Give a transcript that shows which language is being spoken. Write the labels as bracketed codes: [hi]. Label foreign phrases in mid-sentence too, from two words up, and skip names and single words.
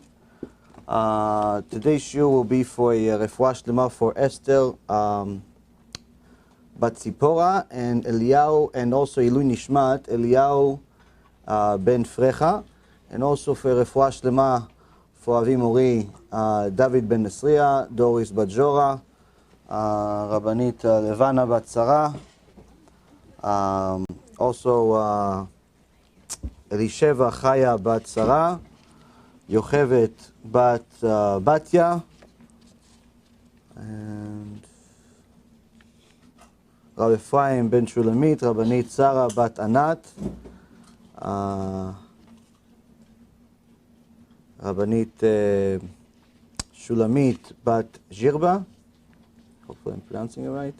[en] Today's shiur will be for [he] Refuah Shlema [en] for Esther, Bat Tzipora, and Eliyahu, and also [he] Ilui Nishmat, [en] Eliyahu Ben Frecha, and also for [he] Refuah Shlema [en] for [he] Avi Mori, [en] David Ben Nesriya, Doris Bat Jora, Rabbanit Levana Bat Sarah, also Elisheva Chaya Bat Sarah, Yochevet Bat Batya, and Rabbi Ephraim Ben Shulamit, Rabbanit Sarah Bat Anat, Rabbanit Shulamit Bat Jirba, hopefully I'm pronouncing it right.